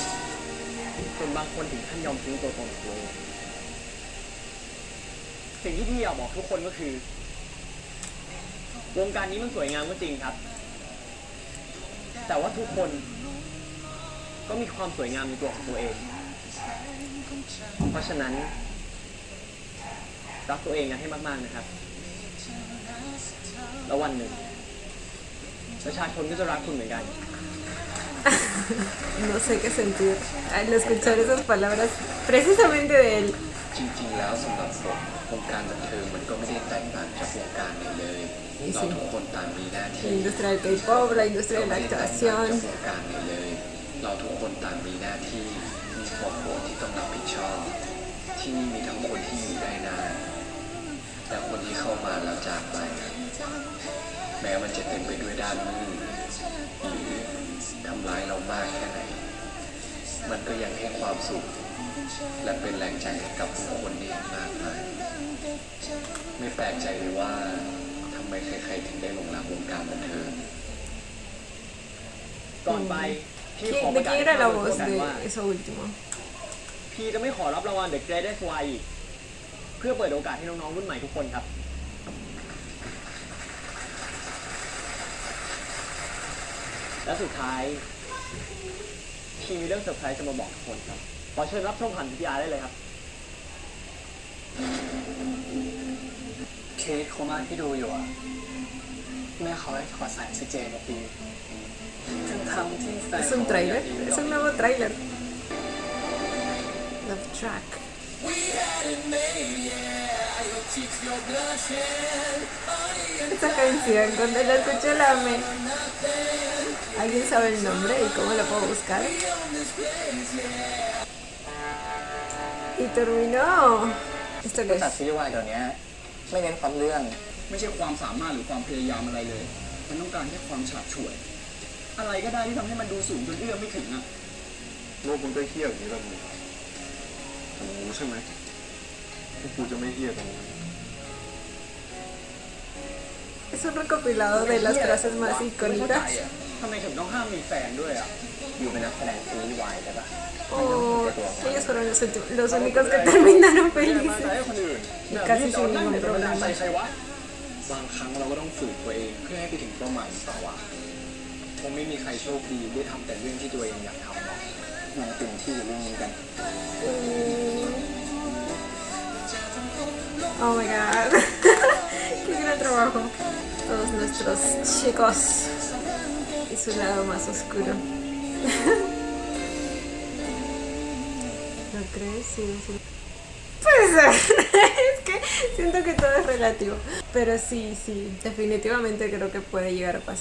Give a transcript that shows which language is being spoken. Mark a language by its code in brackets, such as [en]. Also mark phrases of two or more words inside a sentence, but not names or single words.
[th] ส่วนบางคนถึงขั้นยอมทิ้งตัวตนของตัวเองสิ่งที่พี่อยากบอกทุกคนก็คือ วงการนี้มันสวยงามก็จริงครับ แต่ว่าทุกคนก็มีความสวยงามในตัวของตัวเอง เพราะฉะนั้นรักตัวเองกันให้มากๆนะครับ แล้ววันหนึ่งประชาชนก็จะรักคุณเหมือนกัน [es] No sé qué sentir al escuchar esas palabras precisamente de él. [th] จริงๆแล้วสำหรับผมวงการบันเทิงมันก็ไม่ได้แตกต่างจากวงการไหนเลยเราทุกคนต่างมีหน้า [es] La [th] ที่ [es] industria del K-pop, la industria de la [th] จาก [es] actuación. [th] วงการไหนเลย เราทุกคนต่างมีหน้าที่มีครอบครัวที่ต้องรับผิดชอบ ที่นี่มีทั้งคนที่อยู่ได้นานและคนที่เข้ามาแล้วจากไป แม้มันจะเต็มไปด้วยด้านมืดหรือทำร้ายเรามากแค่ไหน มันก็ยังให้ความสุข และเป็นแรงใจให้กับผู้คนนี้มากมาย ไม่แปลกใจเลยว่าทำไมใครๆถึงได้หลงรักวงการบันเทิง ก่อนไปพี่ขอป [es] ¿De [th] ระกาศ [es] quién [th] ให้ [es] era la [th] ทุกคน [es] voz [th] รู้กัน [es] de [th] ว่า [es] eso último? [th] พี่จะไม่ขอรับรางวัล The Greatest Y อีก เพื่อเปิดโอกาสให้น้องๆรุ่นใหม่ทุกคนครับ และสุดท้ายพี่มีเรื่องเซอร์ไพรส์จะมาบอกทุกคนครับ ขอเชิญรับชมผ่าน VTR ได้เลยครับ เคสโคม่าที่ดูอยู่อ่ะ แม่เขาให้ขอสายออกซิเจนกับพี่ทั้งที่แฟน [es] Es un tráiler, es un nuevo tráiler. Love Track. Esa canción, cuando la escuché la amé. ¿Alguien sabe el nombre y cómo la puedo buscar? Y terminó. ¿Esto qué [th] จัด [es] es? [th] ซีรีส์วายเดี๋ยวนี้ไม่เน้นความเรื่อง ไม่ใช่ความสามารถหรือความพยายามอะไรเลย มันต้องการแค่ความฉาบฉวย อะไรก็ได้ที่ทำให้มันดูสูงจนเอื้อมไม่ถึงอ่ะโลกมันก็เฮี้ยอย่างนี้แล้วมึงรู้ใช่ไหมพวกกูจะไม่เฮี้ยตรงนี้ [es] Es un recopilado de las frases más [th] ไม่เข้าใจ [es] icónicas. [th] อ่ะทำไมถึงต้องห้ามมีแฟนด้วยอ่ะ อยู่เป็นนักแสดงซีรีส์วายใช่ปะ [es] Oh, ellos fueron los únicos que terminaron [th] อย่ามา [es] felices. [th] ใส่ให้คนอื่น [es] Casi sin [th] เรานั่ง [es] ningún [th] เดี๋ยวจะมาด่า [es] problema. [th] ใส่ใครวะ บางครั้งเราก็ต้องฝืนตัวเองเพื่อให้ไปถึงเป้าหมายต่อว่าคงไม่มีใครโชคดีได้ทำแต่เรื่องที่ตัวเองอยากทำหรอกมาเต็มที่กับเรื่องนี้กัน [en] Oh my god. [es] Qué gran trabajo. Todos nuestros chicos. Y su lado más oscuro. ¿No crees? Sí, sí. Puede ser. Es que siento que todo es relativo. Pero sí, definitivamente creo que puede llegar a pasar.